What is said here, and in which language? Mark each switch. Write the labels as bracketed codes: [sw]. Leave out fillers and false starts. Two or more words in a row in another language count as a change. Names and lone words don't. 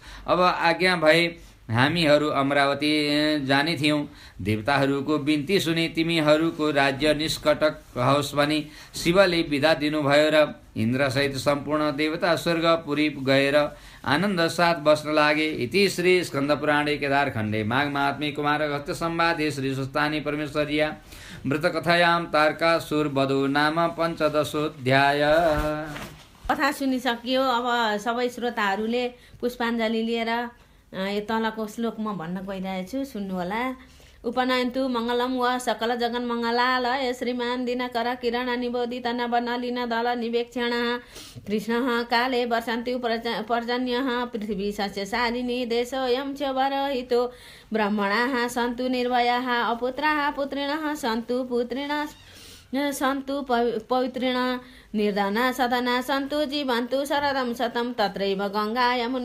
[ne] अब आज्ञा भए हामीहरू अमरावती जाने थियौँ। देवताहरूको बिन्ती सुनि तिमीहरूको राज्य निष्कटक होस् भनी शिवले बिदा दिनुभयो र इन्द्रसहित सम्पूर्ण देवता स्वर्गपुरी गएर आनन्द साथ बस्न लागे। [sa] इति श्री स्कन्दपुराणे केदारखण्डे माघ महात्म्ये कुमारगस्त्य संवादे श्री सुस्तानी परमेश्वर्या व्रतकथायां तारकासुर वधो नाम 15 [ne] कथा सुनिसकियो। अब सबै श्रोताहरूले पुष्पाञ्जली लिएर यो तलको श्लोक म भन्न गइरहेछु, सुन्नुहोला। [sa] उपनयन्तु मङ्गलम व सकल जगन मङ्गलालय श्रीमान दिनकर किरण निबोधित नवनलिन दल निवेक्षण कृष्ण काले वर्षन्ति पर्जन्य पृथ्वी सस्यशालिनी देशोऽयं च वरहितो ब्रह्मणाः सन्तु निर्भयाः अपुत्राः पुत्रिणः सन्तु पुत्रिणः सन्तु पवित्रिण निर्धना सदना सन्तु जीवन्तु शरदं शतं तत्रैव गङ्गा यमुना